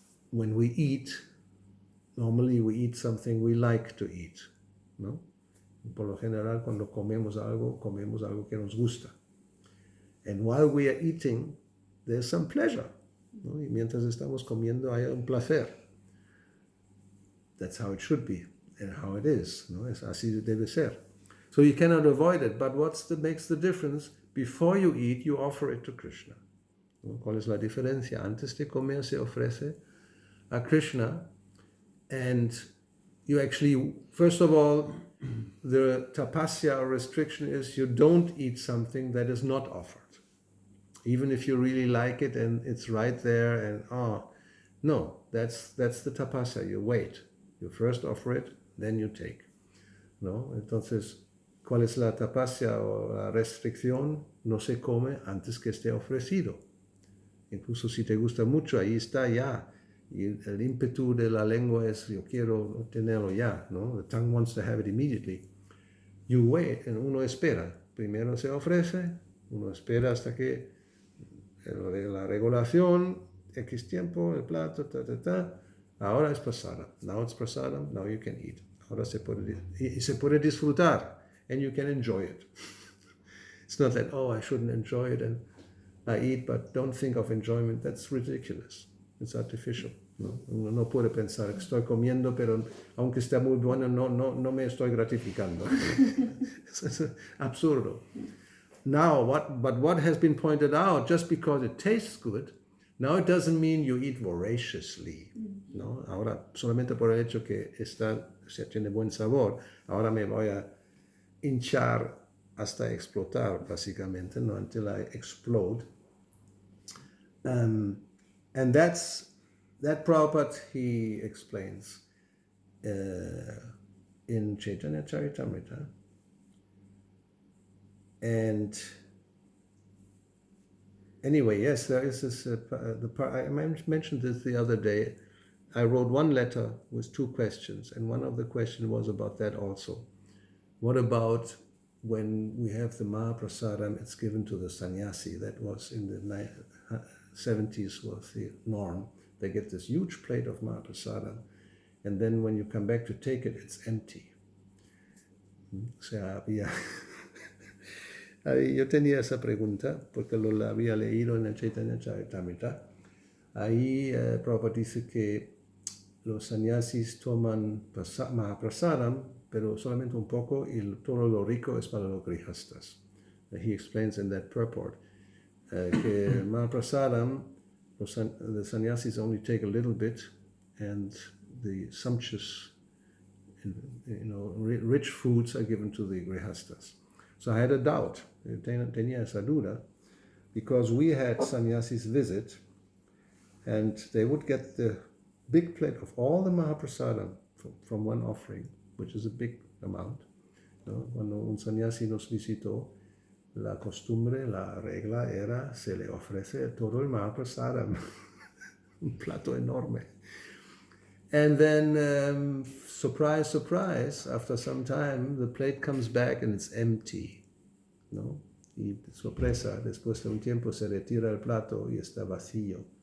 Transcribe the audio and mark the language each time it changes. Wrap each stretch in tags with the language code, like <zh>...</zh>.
<en>When we eat, normally we eat something we like to eat, ¿no?</en> <es>Por lo general, cuando comemos algo que nos gusta.</es> <en>And while we are eating, there's some pleasure, ¿no?</en> <es>Y mientras estamos comiendo hay un placer.</es> <en>That's how it should be and how it is, ¿no?</en> <es>Es así debe ser.</es> <en>So you cannot avoid it, but makes the difference? Before you eat, you offer it to Krishna. ¿No?</en> <es>¿Cuál es la diferencia? Antes de comer se ofrece a Krishna,</es> <en>and you actually, first of all, the tapasya or restriction is you don't eat something that is not offered. Even if you really like it and it's right there and, no, that's the tapasya. You wait. You first offer it, then you take.</en> <es>¿No? Entonces, ¿cuál es la tapasya o la restricción? No se come antes que esté ofrecido. Incluso si te gusta mucho, ahí está ya. Y el ímpetu de la lengua es, yo quiero tenerlo ya, ¿no?</es> <en>The tongue wants to have it immediately. You wait, and</en> <es>uno espera. Primero se ofrece, uno espera hasta que la regulación, X tiempo, el plato, ahora es prasadam.</es> <en>Now it's prasadam, now you can eat.</en> <es>Ahora se puede disfrutar,</es> <en>and you can enjoy it. It's not that, I shouldn't enjoy it, and I eat, but don't think of enjoyment. That's ridiculous. It's artificial, ¿no?</en> <es>Uno no puede pensar, estoy comiendo, pero aunque esté muy bueno, no me estoy gratificando. Es absurdo.</es> <en>Now, what has been pointed out, just because it tastes good, now it doesn't mean you eat voraciously, ¿no?</en> <es>Ahora, solamente por el hecho que tiene buen sabor, ahora me voy a hinchar hasta explotar, básicamente, ¿no?</es> <en>Until I explode. And that Prabhupada, he explains in Chaitanya Charitamrita. And anyway, yes, there is this, I mentioned this the other day. I wrote one letter with 2 questions, and one of the questions was about that also. What about when we have the Mahaprasadam, it's given to the sannyasi? That was in the 70s was the norm. They get this huge plate of Mahaprasadam, and then when you come back to take it, it's empty.</en> <es>O sea, yo tenía esa pregunta porque lo había leído en el Chaitanya Charitamrita. Ahí Prabhupada dice que los sannyasis toman Mahaprasadam, pero solamente un poco, y todo lo rico es para los grihastas.</es> <en>He explains in that purport que Mahaprasadam, the sannyasis only take a little bit, and the sumptuous, rich foods are given to the grihastas. So I had a doubt,</en> <es>tenía esa duda,</es> <en>because we had sannyasis visit, and they would get the big plate of all the Mahaprasadam from one offering, which is a big amount.</en> <es>¿No? Cuando un sannyasi nos visitó, la costumbre, la regla era, se le ofrece todo el Mahaprasadam, un plato enorme.</es> <en>And then, surprise, surprise, after some time, the plate comes back and it's empty, ¿no?</en> <es>Y sorpresa, después de un tiempo se retira el plato y está vacío.</es>